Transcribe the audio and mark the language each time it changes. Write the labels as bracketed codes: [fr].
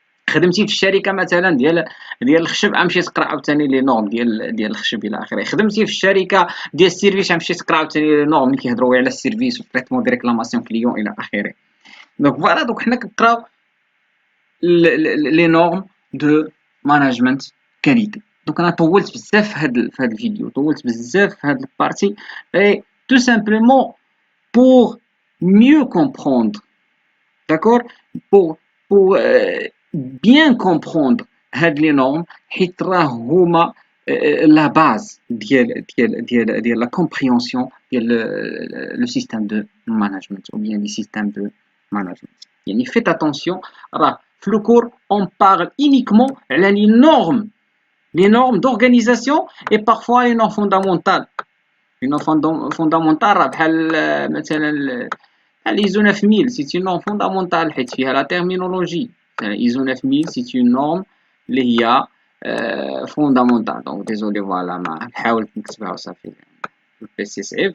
[ar] خدمتي في الشركه مثلا ديال الخشب غتمشي تقرا عاوتاني لي نورم ديال الخشب الى اخره. خدمتي في الشركه ديال السيرفيس غتمشي تقرا عاوتاني لي نورم اللي كيهضروا على السيرفيس وتريتمون دي ريكلاماسيون كليون الى اخره. [fr] دونك فوالا، دونك [ar] حنا كنقراو [fr] les normes de management qualité. Donc [ar] انا طولت بزاف في هذا الفيديو، طولت بزاف في هذه البارتي، [fr] et tout simplement pour mieux comprendre, d'accord, pour bien comprendre [ar] هاد [fr] les normes [ar] حيت راه هما [fr] la base [ar] ديال [fr] la compréhension ديال le système de management ou bien les systèmes de management. [ar] يعني [fr] faites attention، [ar] راه في [fr] le cours on parle uniquement [ar] على [fr] les normes d'organisation et parfois les normes fondamentales. les normes fondamentales [ar] راه بحال مثلا [fr] ISO 9000 c'est une norme fondamentale [ar] حيت فيها [fr] la terminologie. ISO 9000 c'est une norme [ar] اللي هي [fr] fondamentale. donc désolé voilà [ar] ما حاولت نكتبها وصافي البي سي صعيب.